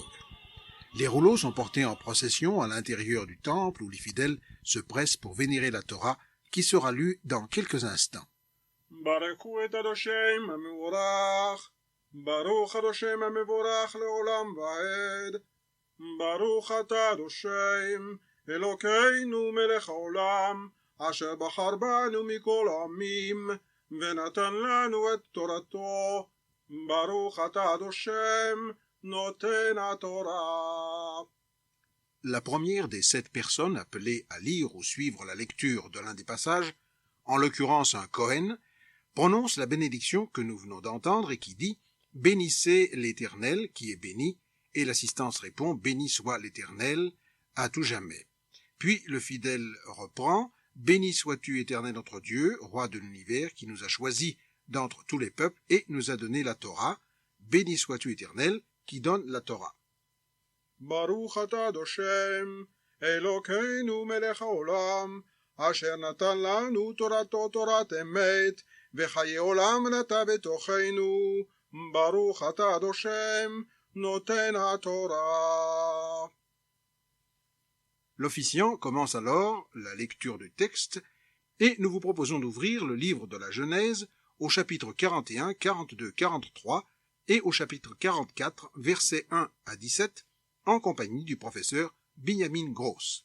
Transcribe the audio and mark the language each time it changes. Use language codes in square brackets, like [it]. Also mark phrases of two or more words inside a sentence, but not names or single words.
[fr] Les rouleaux sont portés en procession à l'intérieur du temple où les fidèles se pressent pour vénérer la Torah qui sera lue dans quelques instants. [he] ברכו את השם המבורך, ברוך השם המבורך לעולם ועד, ברוך אתה השם, אלוקינו מלך העולם, אשר בחר בנו מכל העמים, ונתן לנו את תורתו, ברוך אתה השם, נותן התורה. [fr] La première des 7 personnes appelées à lire ou suivre la lecture de l'un des passages, en l'occurrence un Kohen, prononce la bénédiction que nous venons d'entendre et qui dit « Bénissez l'Éternel qui est béni » et l'assistance répond « Béni soit l'Éternel à tout jamais ». Puis le fidèle reprend « Béni sois-tu Éternel notre Dieu, roi de l'univers qui nous a choisis d'entre tous les peuples et nous a donné la Torah. Béni sois-tu Éternel qui donne la Torah. » [he] ברוך אתה השם, אלוקינו מלך העולם, אשר נתן לנו תורתו תורת אמת, וחיי עולם נטע בתוכנו, ברוך אתה השם, נותן התורה. [fr] L'officiant commence alors la lecture du texte et nous vous proposons d'ouvrir le livre de la Genèse au chapitre 41, 42, 43 et au chapitre 44, versets 1 à 17 en compagnie du professeur Binyamin Gross.